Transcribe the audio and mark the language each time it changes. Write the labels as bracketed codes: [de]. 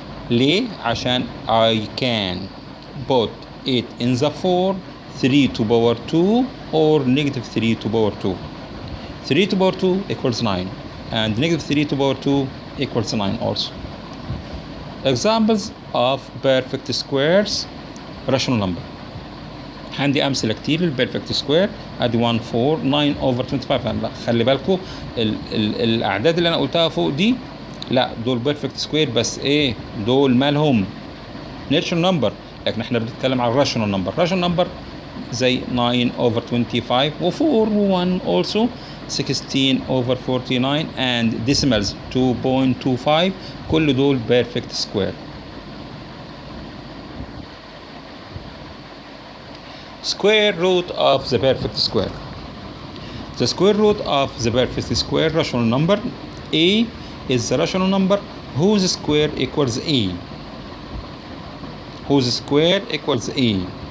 [ar] ليه؟ عشان [en] I can put it in the form 3 to power 2 or negative 3 to power 2. 3 to power 2 equals 9 and negative 3 to power 2 equals 9 also. Examples of perfect squares rational number. [ar] عندي أمثلة كتير للبيرفكت سكوير. ادي 1 4 9 over 25. خلي بالكم الأعداد اللي أنا قلتها فوق دي لا دول بيرفكت سكوير، بس ايه دول مالهم ناتشرال نمبر، لكن احنا بنتكلم على الراشونال نمبر. راشونال نمبر زي 9 over 25 و 4 و 1 [en] also 16 over 49 and decimals 2.25 [ar] كل دول بيرفكت سكوير. [en] Square root of the perfect square. The square root of the perfect square rational number a is the rational number whose square equals a. Whose square equals a.